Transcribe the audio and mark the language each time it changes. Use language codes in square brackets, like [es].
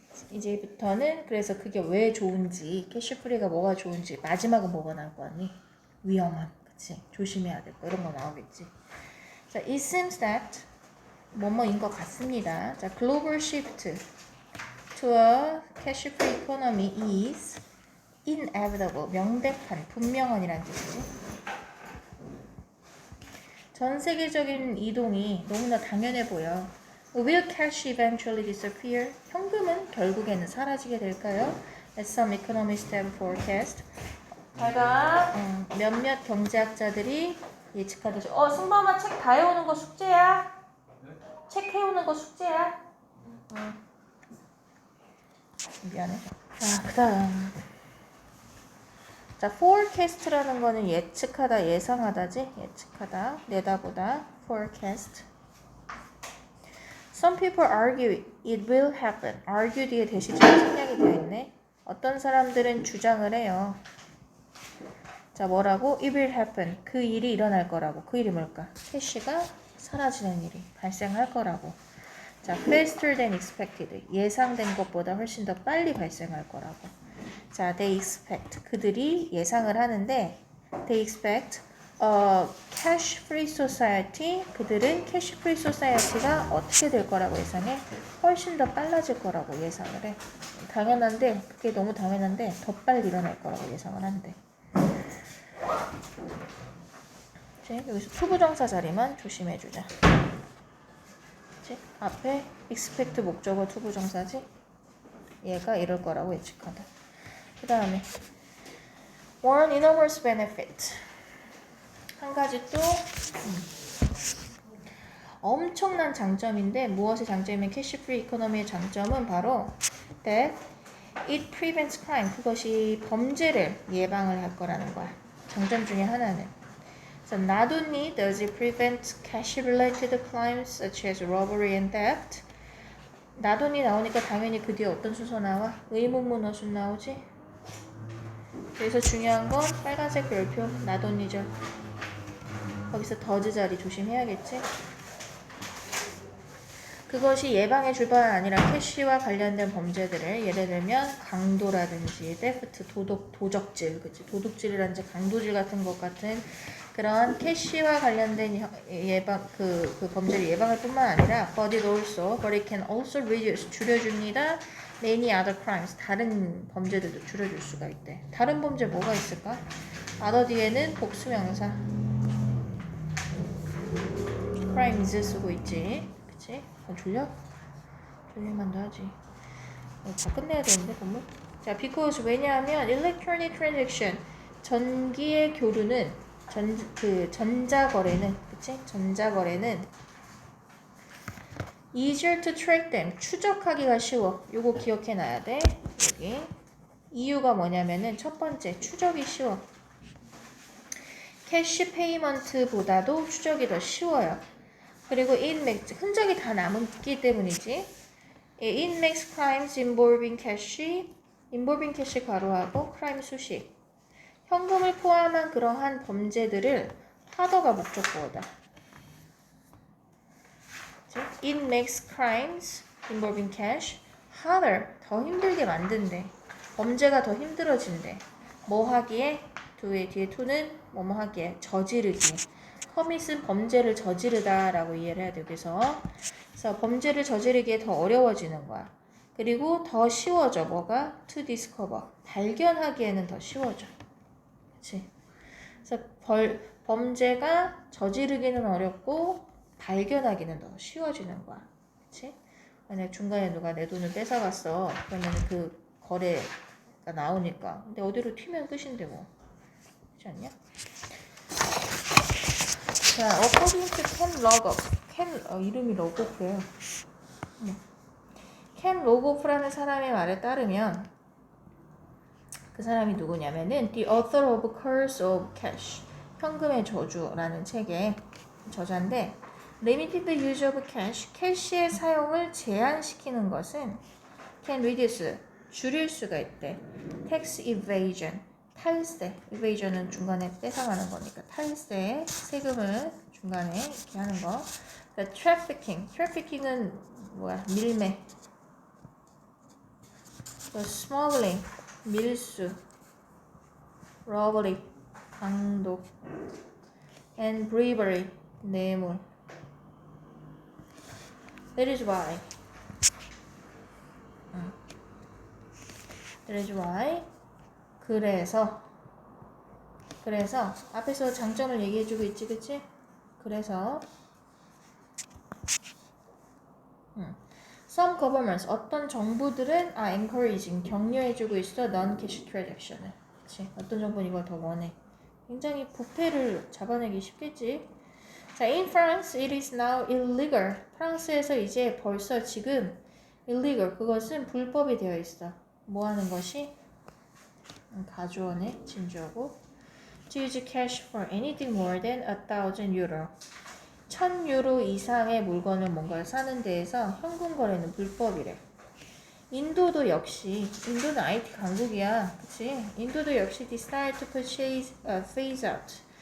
[ko] 이제부터는 그래서 그게 왜 좋은지 캐시프리가 뭐가 좋은지 마지막은 뭐가 나올 거 아니? 위험함, 그치? 조심해야 될 거 이런 거 나오겠지. 자, [en] it seems that [ko] 뭐뭐인 것 같습니다. [en] 자, global shift to a cash-free economy is inevitable, [ko] 명백한, 분명한이란 뜻이지. 전 세계적인 이동이 너무나 당연해 보여. [en] Will cash eventually disappear? [ko] 현금은 결국에는 사라지게 될까요? [en] As some economists have forecast. [ko] 제가 몇몇 경제학자들이 예측하듯이 승범아 책 다 해오는 거 숙제야? 책 해오는 거 숙제야? 미안해. 자, 그 다음. 자, forecast라는 거는 예측하다, 예상하다지? 예측하다, 내다보다. forecast. [en] Some people argue it will happen. [ko] argue 뒤에 대시제가 생략이 되어 있네. 어떤 사람들은 주장을 해요. 자, 뭐라고? [en] It will happen. [ko] 그 일이 일어날 거라고. 그 일이 뭘까? 캐시가 사라지는 일이 발생할 거라고. [en] 자, faster than expected. [ko] 예상된 것보다 훨씬 더 빨리 발생할 거라고. [en] 자, they expect. [ko] 그들이 예상을 하는데 [en] they expect a cash-free society. [ko] 그들은 cash-free society가 어떻게 될 거라고 예상해? 훨씬 더 빨라질 거라고 예상을 해. 당연한데, 그게 너무 당연한데 더 빨리 일어날 거라고 예상을 한대. 여기서 투부정사 자리만 조심해주자. 그치? 앞에 expect 목적어 투부정사지? 얘가 이럴 거라고 예측하다. 그 다음에 [en] one enormous benefit. [ko] 한 가지 또 엄청난 장점인데 무엇의 장점이면 캐시프리 이코노미의 장점은 바로 [en] that it prevents crime. [ko] 그것이 범죄를 예방을 할 거라는 거야. 장점 중에 하나는. [en] So not only does it prevent cash-related crimes such as robbery and theft. [ko] not only 나오니까 당연히 그 뒤에 어떤 순서 나와? 의문문 어순 나오지? 그래서 중요한 건 빨간색 별표 not only죠. 거기서 더즈 자리 조심해야겠지? 그것이 예방해 줄 뿐만 아니라 캐시와 관련된 범죄들을 예를 들면 강도라든지 theft, 도적질, 그치? 도둑질이라든지 강도질 같은 것 같은 그런 캐시와 관련된 예방 그 범죄를 예방할 뿐만 아니라 [en] but it can also reduce [ko] 줄여줍니다. [en] many other crimes [ko] 다른 범죄들도 줄여줄 수가 있대. 다른 범죄 뭐가 있을까? other 뒤에는 복수명사 crimes 쓰고 있지. 그치? 졸려? 졸릴만도 하지. 다 끝내야 되는데 건물? 자, because 왜냐하면 [en] electronic transaction [ko] 전기의 교류는 전자거래는 그치? [en] 전자거래는 easier to track them [ko] 추적하기가 쉬워. 요거 기억해놔야 돼. 여기 이유가 뭐냐면은 첫 번째 추적이 쉬워. 캐시 페이먼트보다도 추적이 더 쉬워요. 그리고 [en] it makes [ko] 흔적이 다 남기 때문이지. [en] It makes crimes involving cash [ko] 가로하고 [en] crime [ko] 수식. 현금을 포함한 그러한 범죄들을 harder가 목적보호다. [en] It makes crimes involving cash harder [ko] 더 힘들게 만든대. 범죄가 더 힘들어진대. 뭐 하기에? 뒤에 to는 뭐뭐 하기에 저지르기. commit은 범죄를 저지르다 라고 이해를 해야 돼. 그래서 범죄를 저지르기에 더 어려워지는 거야. 그리고 더 쉬워져. 뭐가? [en] to discover. [ko] 발견하기에는 더 쉬워져. 그치? 그래서 범죄가 저지르기는 어렵고 발견하기는 더 쉬워지는 거야. 그치? 만약 중간에 누가 내 돈을 뺏어갔어. 그러면 그 거래가 나오니까. 근데 어디로 튀면 끝인데 뭐. 그렇지 않냐? [en] 자, according to Ken Rogoff. [ko] 이름이 로고프예요. 켄 로고프라는 사람의 말에 따르면 그 사람이 누구냐면은 [en] The author of Curse of Cash. [ko] 현금의 저주라는 책의 저자인데 [en] Limited the use of cash. [ko] 캐시의 사용을 제한시키는 것은 [en] can reduce. [ko] 줄일 수가 있대. [en] Tax evasion. [ko] 탈세. evasion은 중간에 뺏어가는 거니까 탈세. 세금을 중간에 이렇게 하는 거. The trafficking. trafficking은 뭐야? 밀매. The smuggling. 밀수. robbery. 강도. and bribery. 뇌물. [en] That is why. That is why. [ko] 그래서 앞에서 장점을 얘기해주고 있지, 그치? 그래서 [en] Some governments, [ko] 어떤 정부들은 encouraging, 격려해주고 있어 non-cash transaction을. 그치? 어떤 정부는 이걸 더 원해. 굉장히 부패를 잡아내기 쉽겠지. [en] 자, in France, it is now illegal. [ko] 프랑스에서 이제 벌써 지금 illegal, 그것은 불법이 되어 있어. 뭐 하는 것이? 가주어네, 진주어고. [en] To use cash for anything more than 1,000 euro. [ko] 1,000유로 이상의 물건을 뭔가를 사는 데에서 현금 거래는 불법이래. 인도도 역시, 인도는 IT 강국이야, 그치? 인도도 역시 [en] decide to purchase, phase out.